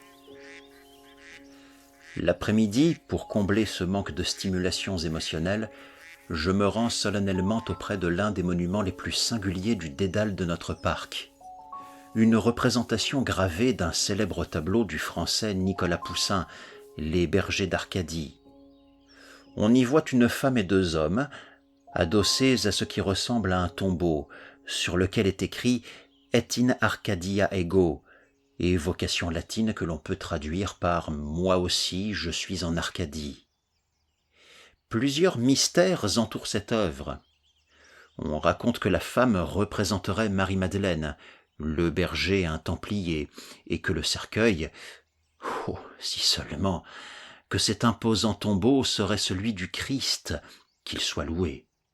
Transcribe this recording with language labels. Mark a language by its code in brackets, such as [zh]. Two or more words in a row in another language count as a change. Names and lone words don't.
[fr] L'après-midi, pour combler ce manque de stimulations émotionnelles, je me rends solennellement auprès de l'un des monuments les plus singuliers du dédale de notre parc. Une représentation gravée d'un célèbre tableau du français Nicolas Poussin, Les bergers d'Arcadie. On y voit une femme et deux hommes, adossés à ce qui ressemble à un tombeau, sur lequel est écrit « [la] Et in Arcadia ego [fr] », évocation latine que l'on peut traduire par « Moi aussi, je suis en Arcadie ». Plusieurs mystères entourent cette œuvre. On raconte que la femme représenterait Marie-Madeleine, le berger un templier, et que le cercueil, oh, si seulement, que cet imposant tombeau serait celui du Christ, qu'il soit loué.